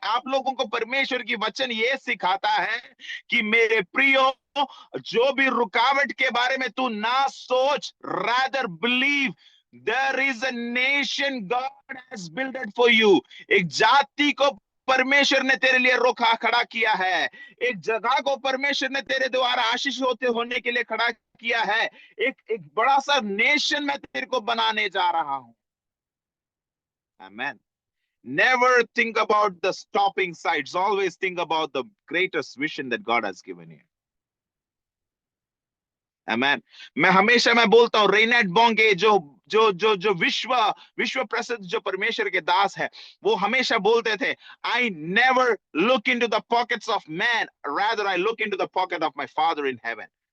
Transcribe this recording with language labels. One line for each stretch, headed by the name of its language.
Hindi: आप लोगों को परमेश्वर की वचन ये सिखाता है कि मेरे प्रियो, जो भी रुकावट के बारे में तू ना सोच,
English: Rather believe there is a nation God has builded for you.
Hindi: एक जाति को परमेश्वर ने तेरे लिए रोका खड़ा किया है, एक जगह को परमेश्वर ने तेरे द्वारा आशीष होने के लिए खड़ा किया है। एक बड़ा सा नेशन मैं तेरे को बनाने जा रहा हूं।
English: Amen. Never think about the stopping sides. Always think about the greatest vision that God has given you. Amen.
Hindi: मैं बोलता हूँ, रेनेट बोंगे जो जो जो जो विश्व प्रसिद्ध जो परमेश्वर के दास है, वो हमेशा बोलते थे,
English: I never look into the pockets of man, rather I look into the pocket of my Father in heaven.